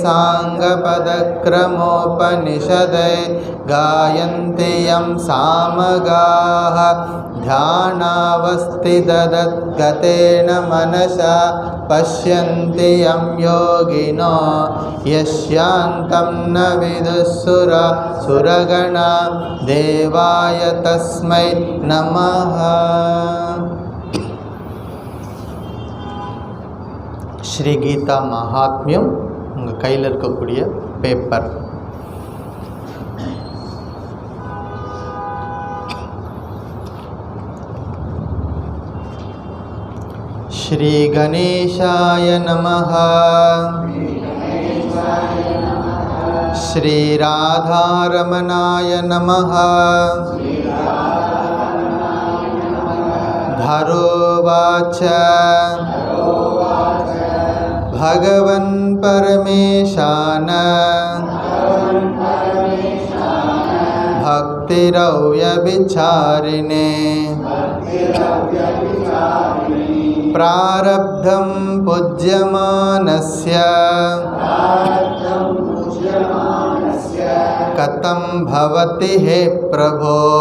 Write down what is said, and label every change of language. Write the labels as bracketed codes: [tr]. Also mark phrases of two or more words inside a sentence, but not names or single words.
[sa] साङ्गपदक्रमोपनिषदै गायन्ति यं सामगाः ध्यानावस्थितगतेन मनसा पश्यन्ति यं योगिनो यस्यान्तं न विदुः सुरगणा देवाय तस्मै नमः। [ta] ஸ்ரீ கீதா மகாத்மியம் உங்கள் கையில் இருக்கக்கூடிய பேப்பர். [sa] श्री गणेशाय नमः. श्री राधारमणाय नमः. धरोवाच भगवन् परमेशान भक्तिरव्यभिचारिणे प्रारब्धं पूज्यमानस्य कथं भवति हे प्रभो।